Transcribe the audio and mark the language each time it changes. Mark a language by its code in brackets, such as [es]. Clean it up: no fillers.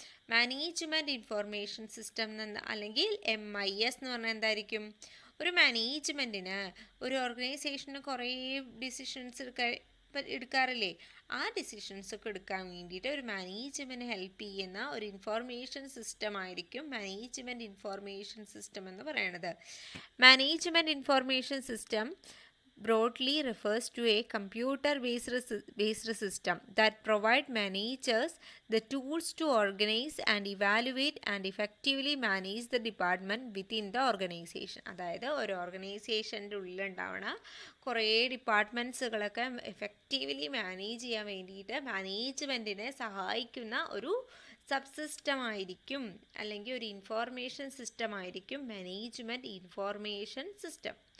[ml] Management information system അല്ലെങ്കിൽ MIS എന്ന് പറഞ്ഞാൽ എന്തായിരിക്കും? ഒരു മാനേജ്മെൻറ്റിന്, ഒരു ഓർഗനൈസേഷന് കുറേ ഡിസിഷൻസ് എടുക്കാറില്ലേ? ആ ഡിസിഷൻസൊക്കെ എടുക്കാൻ വേണ്ടിയിട്ട് ഒരു മാനേജ്മെൻറ്റ് ഹെൽപ്പ് ചെയ്യുന്ന ഒരു ഇൻഫോർമേഷൻ സിസ്റ്റം ആയിരിക്കും മാനേജ്മെൻറ്റ് ഇൻഫോർമേഷൻ സിസ്റ്റം എന്ന് പറയുന്നത്. [en] Management information system broadly refers to a computer-based system that provide managers the tools to organize and evaluate and effectively manage the department within the organization. [ml] അതായത് ഒരു ഓർഗനൈസേഷൻ്റെ ഉള്ളിലുണ്ടാവണ കുറേ ഡിപ്പാർട്ട്മെൻറ്റ്സുകളൊക്കെ effectively manage ചെയ്യാൻ വേണ്ടിയിട്ട് മാനേജ്മെൻറ്റിനെ സഹായിക്കുന്ന ഒരു sub system ആയിരിക്കും, അല്ലെങ്കിൽ ഒരു ഇൻഫോർമേഷൻ സിസ്റ്റം ആയിരിക്കും മാനേജ്മെൻറ്റ് ഇൻഫോർമേഷൻ സിസ്റ്റം.